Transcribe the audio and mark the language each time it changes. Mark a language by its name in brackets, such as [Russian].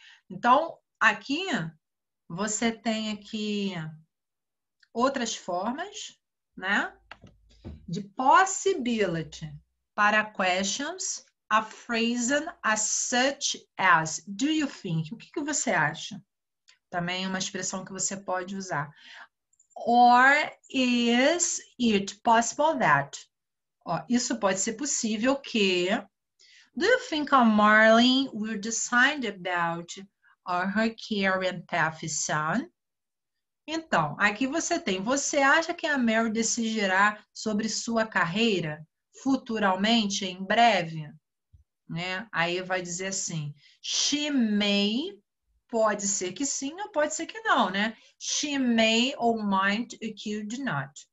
[Portuguese] Então, aqui você tem aqui outras formas, né, de possibility para questions, [English] a phrase as such as. Do you think? [Portuguese] O que você acha? Também é uma expressão que você pode usar. [English] Or is it possible that? [Portuguese] Ó, isso pode ser possível que. [English] Do you think a Marlene will decide about her career path soon? [Portuguese] Então, aqui você acha que a Mary decidirá sobre sua carreira futuramente, em breve? Né? Aí vai dizer assim, [English] she may, [Portuguese] pode ser que sim ou pode ser que não, né? [English] She may or might, could not.